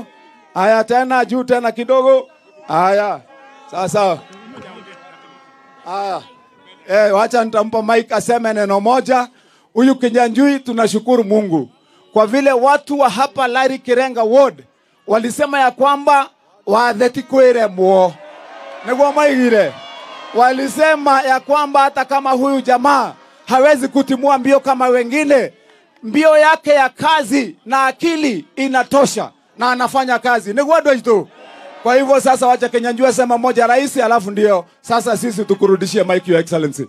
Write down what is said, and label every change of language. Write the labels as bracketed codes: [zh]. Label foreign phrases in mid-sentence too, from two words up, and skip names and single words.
[sw] Haya, tena juu tena kidogo. Haya. Sasa. Haya. Wacha nitampa mic aseme neno moja. Huyu Kinyanjui, tunashukuru Mungu kwa vile watu wa hapa Lari Kirenga Ward walisema ya kwamba [ki] wathetikwire muo. Niguo maigire. [sw] Walisema ya kwamba hata kama huyu jamaa hawezi kutimua mbio kama wengine, mbio yake ya kazi na akili inatosha na anafanya kazi. [ki] Niguo doito. [sw] Kwa hivyo sasa wacha Kinyanjui sema moja rais, alafu ndio sasa sisi tukurudishie mic, [en] Your Excellency.